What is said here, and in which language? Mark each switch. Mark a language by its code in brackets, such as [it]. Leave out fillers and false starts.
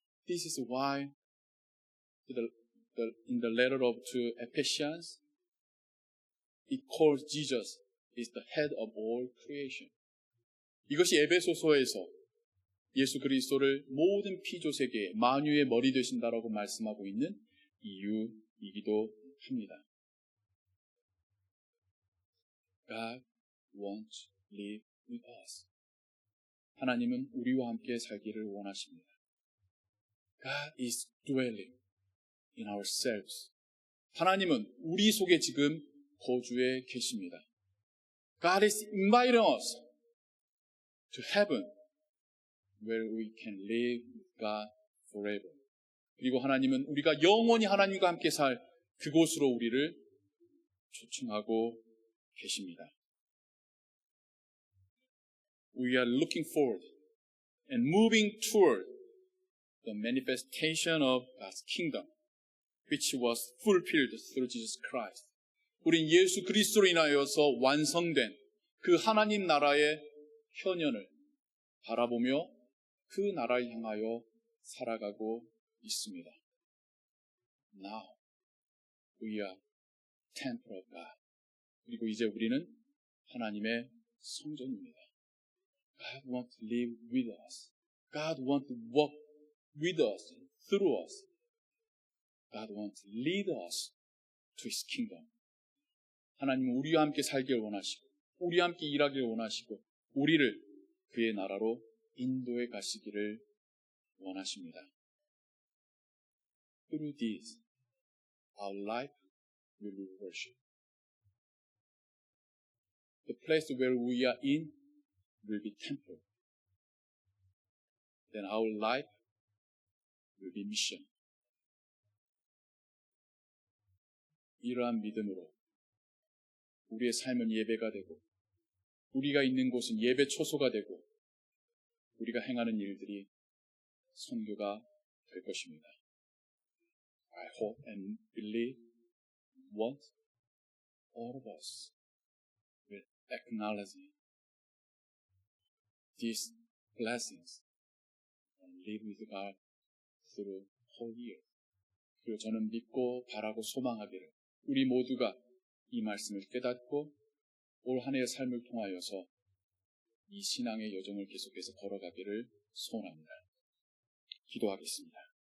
[en] This is why in the letter to Ephesians, it calls Jesus is the head of all creation. [ko] 이것이 에베소서에서 예수 그리스도를 모든 피조세계의 만유의 머리 되신다라고 말씀하고 있는 이유이기도 합니다. [en] God wants to live with us. [ko] 하나님은 우리와 함께 살기를 원하십니다. [en] God is dwelling in ourselves. [ko] 하나님은 우리 속에 지금 거주해 계십니다. [en] God is inviting us to heaven where we can live with God forever. [ko] 그리고 하나님은 우리가 영원히 하나님과 함께 살 그곳으로 우리를 초청하고 계십니다. [en] We are looking forward and moving toward the manifestation of God's kingdom, which was fulfilled through Jesus Christ. [ko] 우린 예수 그리스도로 인하여서 완성된 그 하나님 나라의 현현을 바라보며 그 나라를 향하여 살아가고 있습니다. [en] Now we are temple of God. [ko] 그리고 이제 우리는 하나님의 성전입니다. [en] God wants to live with us. God wants to walk with us, through us. God wants to lead us to His kingdom. [ko] 하나님은 우리와 함께 살길 원하시고 우리와 함께 일하길 원하시고 우리를 그의 나라로 인도해 가시기를 원하십니다. [en] Through this, our life will be worship. The place where we are in will be temple. Then our life will be mission. [ko] 이러한 믿음으로 우리의 삶은 예배가 되고 우리가 있는 곳은 예배 초소가 되고 우리가 행하는 일들이 선교가 될 것입니다. [en] I hope and believe what all of us will acknowledge these blessings and live with God through whole year. [ko] 그리고 저는 믿고 바라고 소망하기를 우리 모두가 이 말씀을 깨닫고 올 한 해의 삶을 통하여서 이 신앙의 여정을 계속해서 걸어가기를 소원합니다. 기도하겠습니다.